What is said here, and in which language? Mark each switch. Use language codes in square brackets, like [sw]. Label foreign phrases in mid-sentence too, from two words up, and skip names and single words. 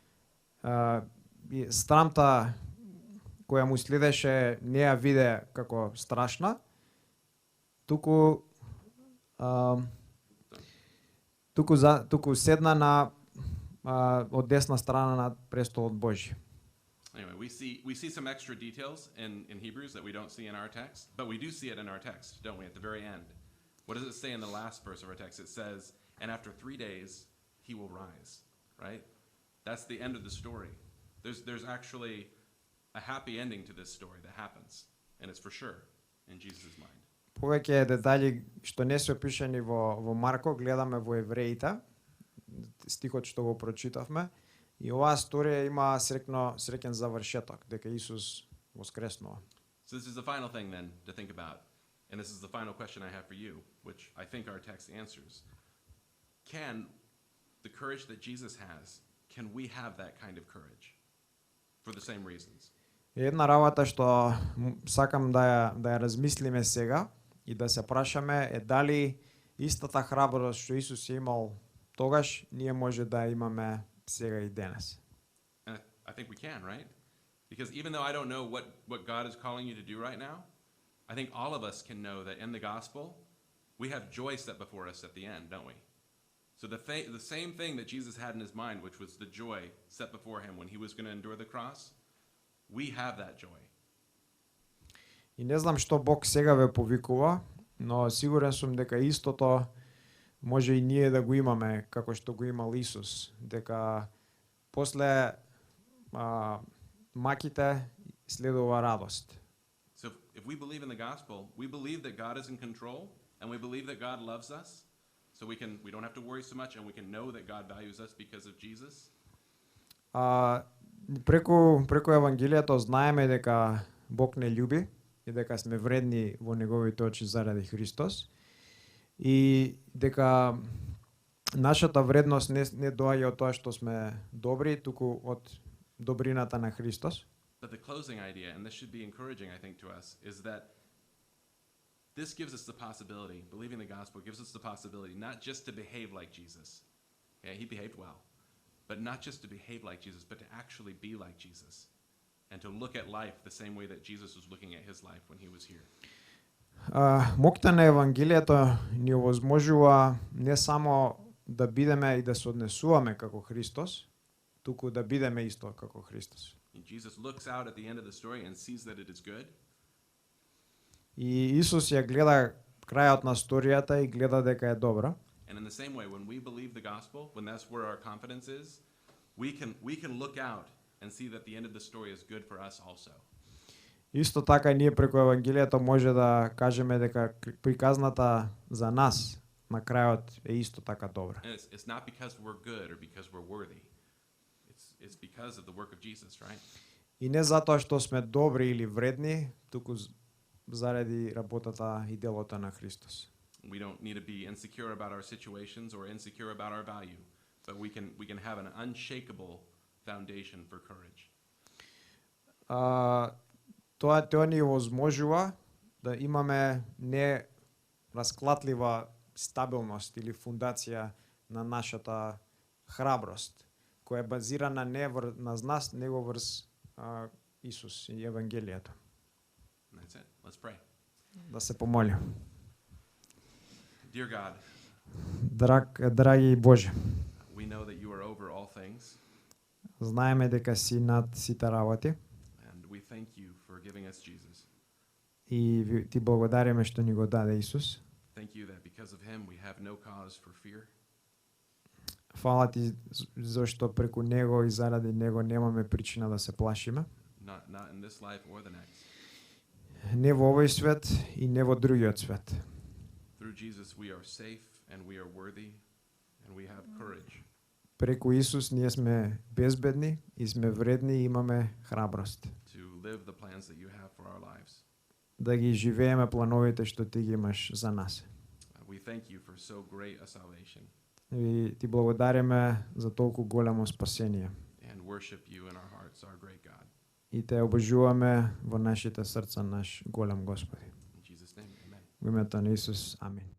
[mk] и страмта која му следеше не ја виде како страшна, туку седна на од десна страна на престолот Божји. [en] Anyway, we see some extra details in Hebrews that we don't see in our text, but we do see it in our text, don't we, at the very end. What does it say in the last verse of our text? It says, "And after 3 days, he will rise," right? That's the end of the story. There's actually a happy ending to this story that happens, and it's for sure in Jesus' mind. [mk] Повеќе детали што не се опишани во Марко, гледаме во Евреите, стихот што го прочитавме, и оваа сторија има среќен завршеток, дека Исус воскреснува. [en] So this is the final thing then to think about, and this is the final question I have for you, which I think our text answers. Can the courage that Jesus has, can we have that kind of courage for the same reasons? [mk] Една работа што сакам да ја размислиме сега и да се прашаме е дали истата храброст што Исус е имал тогаш, ние може да имаме сега и денес. [en] And I think we can, right? Because even though I don't know what God is calling you to do right now, I think all of us can know that in the gospel, we have joy set before us at the end, don't we? So the same thing that Jesus had in his mind, which was the joy set before him when he was going to endure the cross, we have that joy. [mk] И не знам што Бог сега ве повикува, но сигурен сум дека истото може и ние да го имаме како што го имал Исус, дека после маките следува радост. [en] So if we believe in the gospel, we believe that God is in control and we believe that God loves us. So we don't have to worry so much and we can know that God values us because of Jesus. [mk] Преку Евангелието знаеме дека Бог не љуби и дека сме вредни во неговите очи заради Христос и дека нашата вредност не доаѓа од тоа што сме добри, туку од добрината на Христос. [en] But the closing idea, and this should be encouraging, I think, to us, is that this gives us the possibility, believing the gospel gives us the possibility not just to behave like Jesus. Okay, he behaved well. But not just to behave like Jesus, but to actually be like Jesus. And to look at life the same way that Jesus was looking at his life when he was here. [mk] Мокта на Евангелието ни овозможува не само да бидеме и да се однесуваме како Христос, туку да бидеме исто како Христос. [en] Jesus looks out at the end of the story and sees that it is good. [mk] И Исус ја гледа крајот на сторијата и гледа дека е добра. [en] And in the same way, when we believe the gospel, when that's where our confidence is, we can look out and see that the end of the story is good for us also. [mk] Исто така ние преку Евангелието може да кажеме дека приказната за нас на крајот е исто така добра. [en] And it's not because we're good or because we're worthy. It's because of the work of Jesus, right? [mk] И не затоа што сме добри или вредни, туку заради работата и делото на Христос. [en] We don't need to be insecure about our situations or insecure about our value, but we can have an unshakable foundation for courage. [mk] Тоа ни овозможува да имаме не расклатлива стабилност или фундација на нашата храброст, која е базирана не на нас, него врз Исус и Евангелието. [en] And that's it. Let's pray. [mk] Да се помолим. [en] Dear God, [mk] Драги Боже, [en] we know that you are over all things, [mk] знаеме дека си над сите работи [en] and we thank you for giving us Jesus. [mk] и ти благодариме што ни го даде Исус. [en] Thank you that because of him we have no cause for fear. [mk] Фала ти зашто преку него и заради него немаме причина да се плашиме. [en] Not in this life or the next. [mk] Не во овој свет и не во другиот свет. [en] Through Jesus we are safe and we are worthy and we have courage. [mk] Преку Исус ние сме безбедни и сме вредни и имаме храброст. [en] To live the plans that you have for our lives. [mk] Да ги живееме плановите што ти ги имаш за нас. [en] We thank you for so great a salvation. [mk] И ти благодариме за толку голямо спасение. [en] And worship you in our hearts, our great God. [mk] И те обожуваме во нашите срца, наш голем Господи. [en] In Jesus' name, amen. [mk] Во името на Исус, амин.